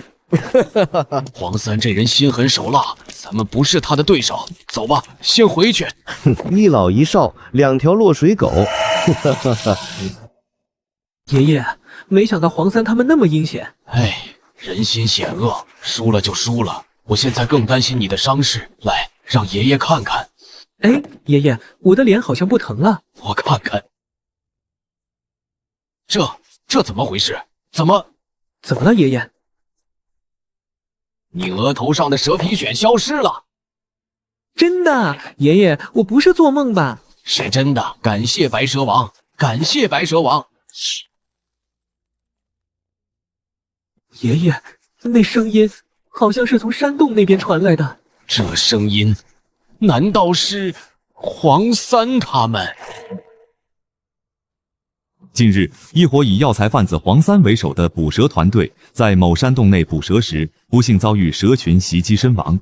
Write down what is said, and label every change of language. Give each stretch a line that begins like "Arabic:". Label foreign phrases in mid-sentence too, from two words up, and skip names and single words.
Chinese: 黄三這人心狠手辣，咱們不是他的對手，走吧，先回去。一老一少，2條落水狗。爺爺，沒想到黃三他們那麼陰險。哎，人心險惡，輸了就輸了。我現在更擔心你的傷勢，來，讓爺爺看看。哎，爺爺，我的臉好像不疼了。我看看，这怎么回事？怎么了，爺爺？你額頭上的蛇皮癣消失了。真的，爺爺，我不是做夢吧？是真的，感謝白蛇王，感謝白蛇王。爺爺，那聲音好像是從山洞那邊傳來的。這聲音難道是黃三他們？近日，一夥以藥材販子黃三為首的捕蛇團隊在某山洞內捕蛇時，不幸遭遇蛇群襲擊身亡。